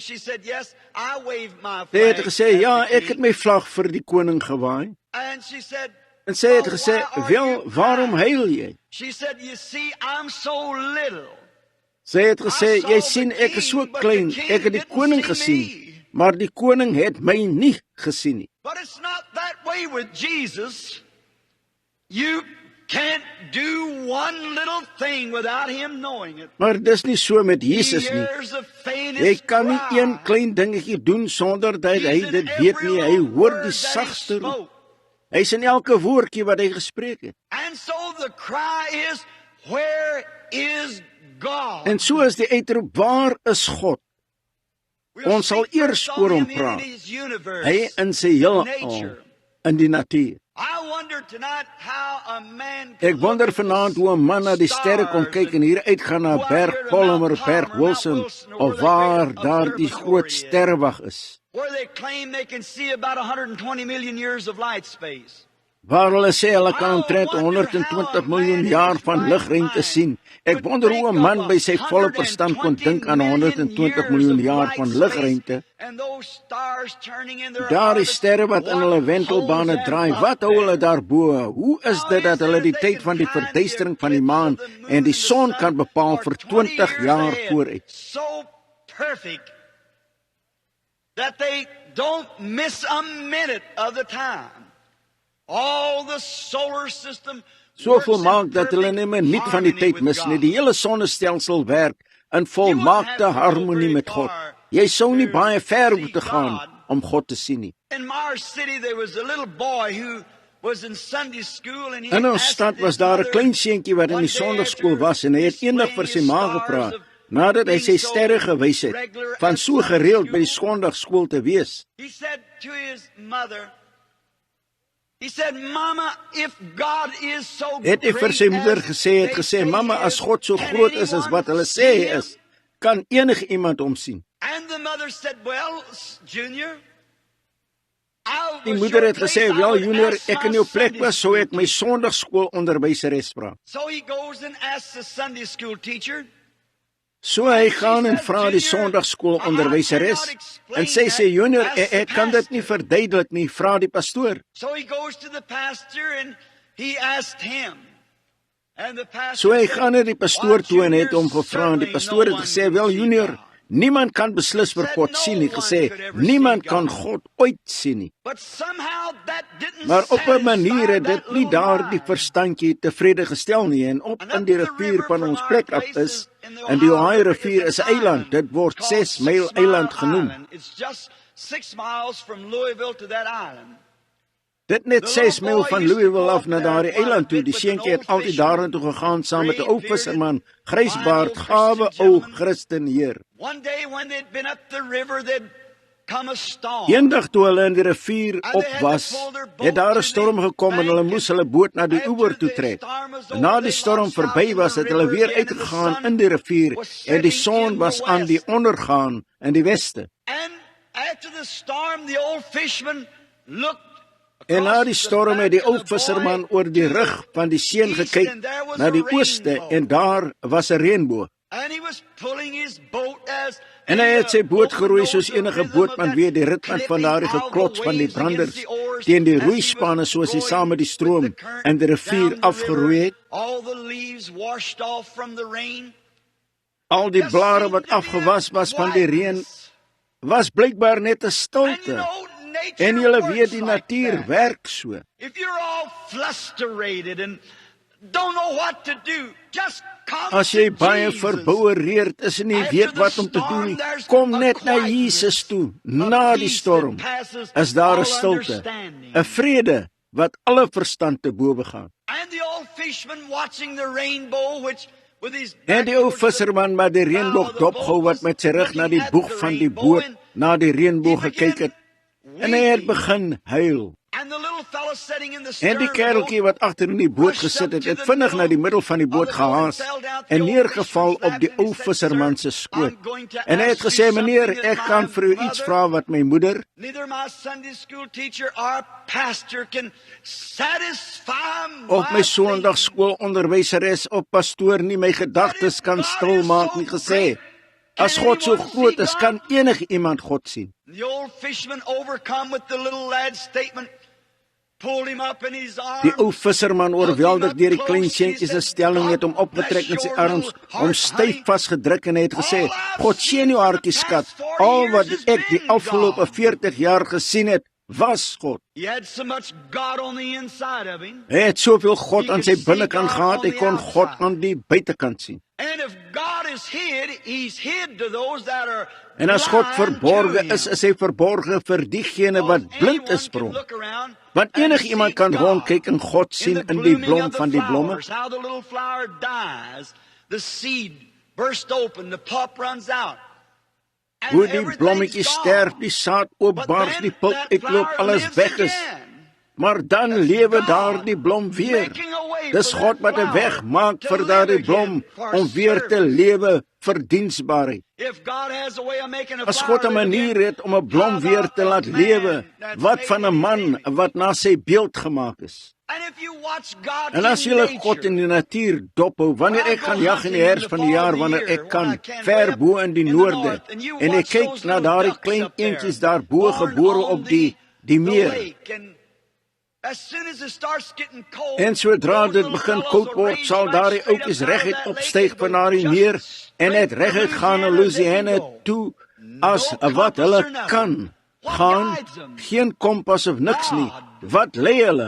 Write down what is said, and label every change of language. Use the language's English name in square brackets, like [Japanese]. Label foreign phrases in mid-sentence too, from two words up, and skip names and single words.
[Afrikaans] Sy het gesê, "Ja, ek het my vlag vir die koning gewaai." En sy het gesê, "Wel, waarom huil jy?" Sy het gesê, "Jy sien, ek is so klein, ek het die koning gesien, maar die koning het my nie gesien nie." [English] But it's not that way with Jesus. You can't do one little thing without him knowing it. [Afrikaans] Maar dis nie so met Jesus nie. [English] Hears the [Afrikaans] Jy [English] faintest [Afrikaans] kan nie [English] cry. [Afrikaans] een klein dingetjie doen sonder dat hy [English] He's in [Afrikaans] dit weet [English] every [Afrikaans] nie. Hy [English] little [Afrikaans] hoor [English] word [Afrikaans] die [English] that he [Afrikaans] sagste roep. [English] spoke. [Afrikaans] Hy's in elke woordjie wat hy gespreek het. [English] And so the cry is, where is God? [Afrikaans] En so is die uitroep, waar is God? [English] We'll [Afrikaans] ons sal [English] speak [Afrikaans] eers [English] first [Afrikaans] oor [English] on [Afrikaans] hom [English] him [Afrikaans] praat. [English] in his universe, [Afrikaans] Hy in sy heelal, [English] nature. [Afrikaans] in die natuur. [English] I wonder tonight how a man [Afrikaans] Ek [English] can [Afrikaans] wonder [English] look at [Afrikaans] vanaand [English] the [Afrikaans] hoe 'n man na die sterre kon [English] stars [Afrikaans] kyk en hier uitgaan na [English] Go out [Afrikaans] Berg [English] here to [Afrikaans] Palmer, [English] Mount [Afrikaans] Berg [English] Palmer, Mount [Afrikaans] Wilson [English] Wilson, or [Afrikaans] of [English] where [Afrikaans] waar [English] the great [Afrikaans] daar die groot [English] observatory is. [Afrikaans] sterrewag is. [English] where they claim they can see about 120 million years of light space. [Afrikaans] waar hulle sê hulle kan omtrent 120 miljoen jaar van ligruimte sien. Ek wonder hoe 'n man by sy volle verstand kon dink aan 120 miljoen jaar van ligruimte. Daar is sterre wat in hulle wentelbane draai. Wat hou hulle daarbo? Hoe is dit dat hulle die tyd van die verduistering van die maan en die son kan bepaal vir 20 jaar vooruit? [English] So perfect that they don't miss a minute of the time. All the solar system [Afrikaans] So volmaak dat hulle nie 'n minuut van die tyd mis nie. Die hele sonnestelsel werk in volmaakte harmonie met God. Jy sou nie baie ver hoef te gaan om God te sien nie. [English] In Mars City there was a little boy who was in Sunday school and he [Afrikaans] In ons stad was daar 'n klein seentjie wat in die sonndagskool was en hy het eendag vir sy ma gevra, nadat hy sy sterre gewys het, van so gereeld by die sonndagskool te wees. [English] He said to his mother, he said, "Mama, if God is so [Afrikaans] Het hy vir sy moeder gesê, "Mamma, as God so groot is as wat hulle sê hy is, kan enige iemand hom sien?" [English] And the mother said, "Well, Junior, [Afrikaans] Die moeder het gesê, "Wel, Junior, ek in jou plek was, sou ek my sonndagskoolonderwyseres vra." [English] So he goes and asks the Sunday school teacher. [Afrikaans] So hy gaan en vra die sonndagskoolonderwyseres en sy sê, "Junior, ek kan dit nie verduidelik nie, vra die pastoor." [English] So he goes to the pastor and he asked him. And the pastor [Afrikaans] So hy gaan na die pastoor toe en het hom gevra en die pastoor het gesê, "Wel, Junior, niemand kan beslis vir God sien nie," gesê, "Niemand kan God ooit sien nie." [English] But somehow that didn't [Afrikaans] Maar op 'n manier [English] satisfy [Afrikaans] het dit [English] that [Afrikaans] nie [English] little [Afrikaans] daardie [English] guy. [Afrikaans] verstandjie tevrede gestel nie en op in die rivier van ons plek af is, en die Ohio rivier is 'n eiland, dit word 6 Myl eiland genoem. [English] It's just 6 miles from Louisville to that island. [Afrikaans] Dit net 6 myl van Louisville af na daardie eiland toe. Die seentjie het altyd daartoe gegaan saam met 'n ou visserman, grysbaard, gawe ou Christen Heer. [English] One day when they'd been up the river, they'd come a storm. [Afrikaans] Eendag toe hulle in die rivier op was, het daar 'n storm gekom en hulle moes hulle boot na die oewer toe trek. En na die storm verby was, het hulle weer uitgegaan in die rivier en die son was aan die ondergaan in die weste. [English] And after the storm, the old fisherman looked. [Afrikaans] En na die storm het die ou visserman oor die rug van die seun gekyk na die ooste en daar was 'n reënboog. [English] And he was pulling his boat as [Afrikaans] En hy het sy boot geroei soos enige bootman weet die ritme van daardie geklots van die branders teen die roeispanne soos hy saam met die stroom in die rivier afgeroei het. [English] All the leaves washed off from the rain. [Afrikaans] Al die blare wat afgewas was van die reën was blykbaar net 'n stilte. En julle weet die natuur werk so. [English] If you're all frustrated and don't know what to do, just come [Afrikaans] As jy [English] to [Afrikaans] baie [English] Jesus. [Afrikaans] verboureerd is en nie weet wat om te doen nie, kom net na Jesus toe. Na die storm is daar 'n stilte, 'n vrede wat alle verstand te bowe gaan. [English] And the old fisherman watching the rainbow, which with his [Afrikaans] En die ou visserman met die reënboog dopgehou wat met sy rug na die boeg van die boot na die reënboog gekyk het, en hy het begin huil. [English] And the little fellow sitting in the [Afrikaans] En [English] stern [Afrikaans] die [English] of the [Afrikaans] kereltjie [English] boat, [Afrikaans] wat agter in die boot gesit het, het vinnig na die middel van die boot gehaas en neergeval op die ou visserman se skoot. En hy het gesê, "Meneer, ek kan vir u iets vra wat my moeder [English] neither my Sunday school teacher or pastor can satisfy [Afrikaans] of my my sonndagskoolonderwyseres of pastoor nie my gedagtes kan stilmaak nie," gesê. As God so groot is, kan enige iemand God sien. [English] The old fisherman, overcome with the little lad's statement, pulled him up in his arms. [Afrikaans] Die ou visserman, oorweldig deur die klein seentjie se stelling, het hom opgetrek in sy arms, hom styf vasgedruk en hy het gesê, "God seën jou hartjie skat. Al wat ek die afgelope 40 jaar gesien het, was God." [English] He had so much God on the inside of him. [Afrikaans] Hy het soveel God aan sy binnekant gehad, hy kon God aan die buitekant sien. [English] And if God is hid, he's hid to those that are [Afrikaans] En as God [English] blind [Afrikaans] verborge [English] to him. [Afrikaans] is, is hy verborge vir diegene wat blind is vir hom. [English] Look around [Afrikaans] Want [English] and [Afrikaans] enige [English] see [Afrikaans] iemand kan [English] God [Afrikaans] rondkyk en God sien [English] in the [Afrikaans] in die [English] blooming [Afrikaans] blom [English] of the [Afrikaans] van die blomme. [English] flowers, how the little flower dies, the seed burst open, the pulp runs out. And [Afrikaans] Hoe die [English] everything's [Afrikaans] blommetjie [English] gone. [Afrikaans] sterf, die saad [English] But [Afrikaans] oopbars, [English] then [Afrikaans] die pulp [English] that [Afrikaans] uitloop, [English] flower [Afrikaans] alles [English] lives [Afrikaans] weg is. [English] again. [Afrikaans] Maar dan lewe daardie blom weer. [English] Making a way [Afrikaans] Dis [English] for [Afrikaans] God [English] that [Afrikaans] wat 'n weg [English] flower [Afrikaans] maak [English] to [Afrikaans] vir [English] live [Afrikaans] daardie [English] again [Afrikaans] blom [English] for [Afrikaans] om weer te [English] service. [Afrikaans] lewe vir diensbaarheid. [English] If God has a way of making a [Afrikaans] As [English] flower [Afrikaans] God 'n [English] live [Afrikaans] manier [English] again, [Afrikaans] het om 'n blom [English] how [Afrikaans] weer [English] about [Afrikaans] te laat [English] a man [Afrikaans] lewe, [English] that's [Afrikaans] wat [English] made [Afrikaans] van 'n [English] in his [Afrikaans] man [English] image? [Afrikaans] wat na sy beeld gemaak is? En as jy God in die natuur dophou, wanneer ek gaan jag in die herfst van die jaar, wanneer ek kan, ver bo in die noorde, en ek kyk na daardie klein eentjies daar bo gebore op die meer, en sodra dit begin koud word, sal daardie oudjies reguit opstyg van daardie meer, en het reguit gaan na Louisiana toe, as wat hulle kan gaan, geen kompas of niks nie, wat lei hulle?